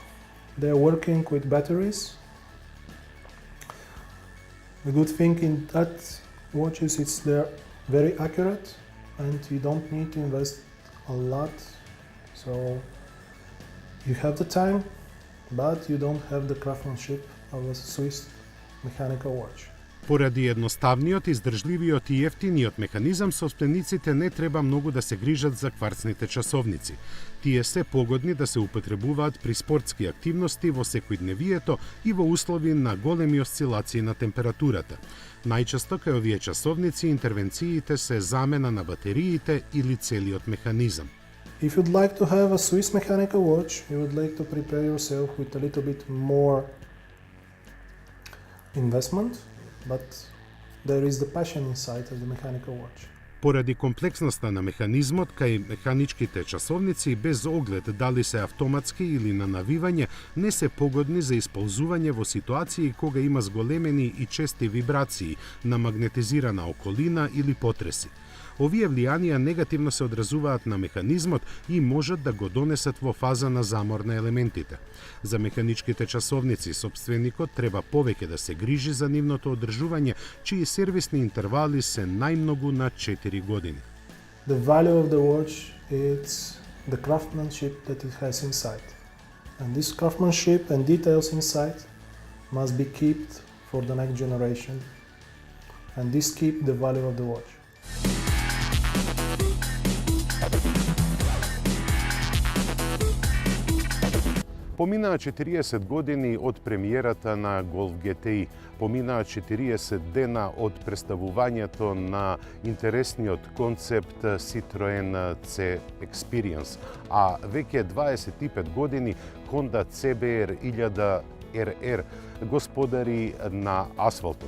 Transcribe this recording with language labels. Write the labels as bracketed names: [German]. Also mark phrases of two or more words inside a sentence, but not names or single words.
[English] They're working with batteries. The good thing in that watches is they're very accurate and you don't need to invest a lot. So you have the time, but you don't have the craftsmanship of a Swiss mechanical watch. [Macedonian] Поради едноставниот, издржливиот и ефтиниот механизам, собствениците не треба многу да се грижат за кварцните часовници. Тие се погодни да се употребуваат при спортски активности во секојдневието и во услови на големи осцилации на температурата. Најчесто кај овие часовници интервенциите се замена на батериите или целиот механизам. [English] If you'd like to have a Swiss mechanical watch, you would like to prepare yourself with a little bit more investment, but there is the passion inside of the mechanical watch. [Macedonian] Поради комплексноста на механизмот кај механичките часовници, без оглед дали се автоматски или на навивање, не се погодни за исползување во ситуации кога има зголемени и чести вибрации на магнетизирана околина или потреси. Овие влијанија негативно се одразуваат на механизмот и можат да го донесат во фаза на замор на елементите. За механичките часовници собственикот треба повеќе да се грижи за нивното одржување, чии сервисни интервали се најмногу на 4 години. [English] The value of the watch is the craftsmanship that it has inside. And this craftsmanship and details inside must be kept for the next generation. And this keep the value of the watch. [Macedonian] Поминаа 40 години од премиерата на Golf GTI, поминаа 40 дена од представувањето на интересниот концепт Citroen C Experience, а веќе 25 години Honda CBR 1000 RR господари на асфалтот.